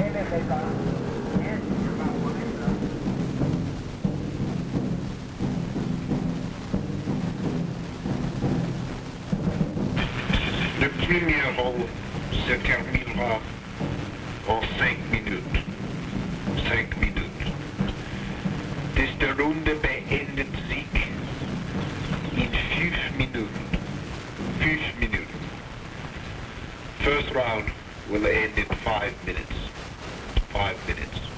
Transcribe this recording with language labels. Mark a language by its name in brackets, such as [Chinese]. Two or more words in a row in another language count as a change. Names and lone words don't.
[French] Le premier vol se terminera en 5 minutes. 5 minutes. [Dutch] Deze ronde beëindigt zich in 5 minuten. 5 minuten. [English] First round will end in 5 minutes. 5 minutes.